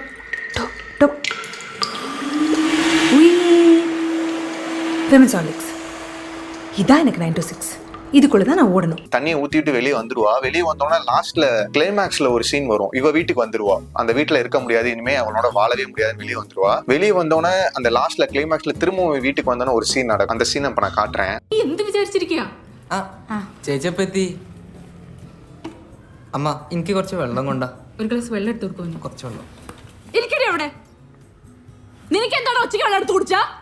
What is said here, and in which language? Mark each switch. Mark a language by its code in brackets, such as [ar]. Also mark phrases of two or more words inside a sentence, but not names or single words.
[ta] இதான் எனக்கு 9 to 6. இதுக்குள்ளதான் நான் ஓடணும். தண்ணியை ஊத்திட்டு வெளியே வந்துருவா. வெளியே வந்தோம்னா லாஸ்ட்ல கிளைமேக்ஸ்ல ஒரு சீன் வரும். இவ வீட்டுக்கு வந்துருவா, அந்த வீட்டுல இருக்க முடியாது, இனிமே அவனோட வாழவே முடியாதுன்னு வெளியே வந்துருவா. வெளியே வந்தோடனே அந்த லாஸ்ட்ல கிளைமேக்ஸ்ல திரும்பவும் வீட்டுக்கு வந்தோன்னு ஒரு சீன் நடக்கும். அந்த சீன் இப்ப நான் காட்டுறேன். [ml] എന്ത് വിചാരിച്ചിരിക്കാ? ചേച്ചിയെപ്പറ്റി അമ്മ എനിക്ക് കുറച്ച് വെള്ളം കൊണ്ടാ. ഒരു ഗ്ലാസ് വെള്ളം എടുത്ത് കൊടുക്കുന്നു. കുറച്ച് വെള്ളം. ഇരിക്കടി അവിടെ. നിനക്ക് എന്താണ് ഒച്ചയ്ക്ക് വെള്ളം എടുത്ത് കുടിച്ചാ?